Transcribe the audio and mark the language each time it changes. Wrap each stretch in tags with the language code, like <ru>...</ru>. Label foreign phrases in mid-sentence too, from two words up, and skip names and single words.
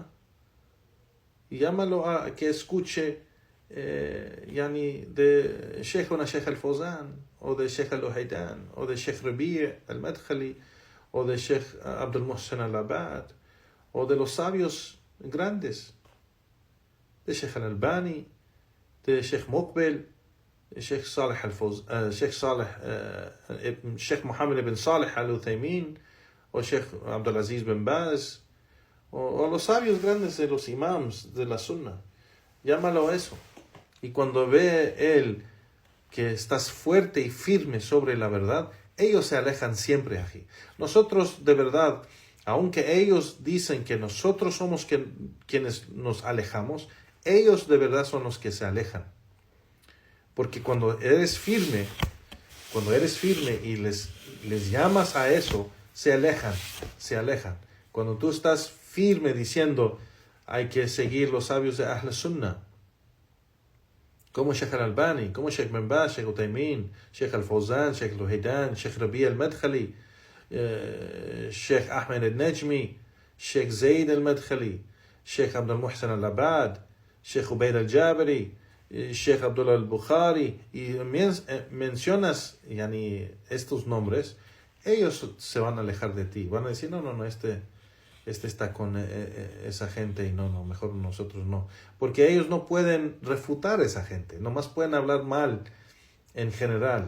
<es>Y llámalo a que escuche de Sheikh Al-Fawzan, o de Sheikh Al-Uhaydan, o de Sheikh Rabi' Al-Madkhali, o de Sheikh Abdul Muhsin Al-Abad, o de los sabios grandes, de Sheikh Al-Albani, de Sheikh Muqbil, de Sheikh Saleh Sheikh Muhammad ibn Saleh Al-Uthaymin, o Sheikh Abdulaziz bin Baz, o los sabios grandes de los imams de la sunna. Llámalo a eso. Y cuando ve él que estás fuerte y firme sobre la verdad, ellos se alejan siempre aquí. Nosotros, de verdad, aunque ellos dicen que nosotros somos quienes nos alejamos, ellos de verdad son los que se alejan. Porque cuando eres firme y les llamas a eso, se alejan. Cuando tú estás firme diciendo hay que seguir los sabios de</es> <ar>أهل السنة,</ar> <es>como Sheikh Al-Albani, como Sheikh bin Baz, Sheikh Uthaymin, Sheikh Al-Fawzan, Sheikh Al-Uhaydan, Sheikh Rabi' Al-Madkhali, Sheikh Ahmed Al-Najmi, Sheikh Zayd Al-Madkhali, Sheikh Abdul Muhsin Al-Abad, Sheikh Ubaid al-Jabari, Sheikh Abdullah al-Bukhari, y mencionas estos nombres, ellos se van a alejar de ti. Van a decir, no, este está con esa gente y no, mejor nosotros no. Porque ellos no pueden refutar a esa gente, nomás pueden hablar mal en general.</es>